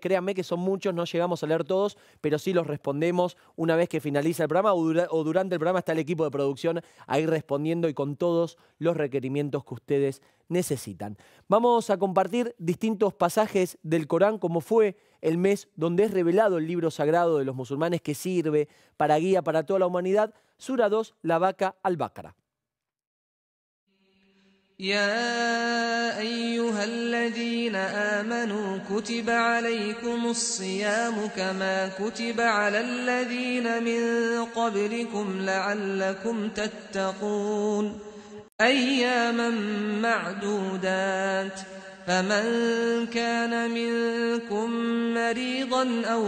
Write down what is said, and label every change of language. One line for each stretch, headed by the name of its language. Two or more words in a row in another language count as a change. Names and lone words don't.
Spanish: Créanme que son muchos, no llegamos a leer todos, pero sí los respondemos una vez que finaliza el programa o durante el programa está el equipo de producción ahí respondiendo y con todos los requerimientos que ustedes necesitan. Vamos a compartir distintos pasajes del Corán, como fue el mes donde es revelado el libro sagrado de los musulmanes que sirve para guía para toda la humanidad. Sura 2, la vaca al-Baqara.
Arabic: يا أيها الذين آمنوا كتب عليكم الصيام كما كتب على الذين من قبلكم لعلكم تتقون أياما معدودات فمن كان منكم مريضا أو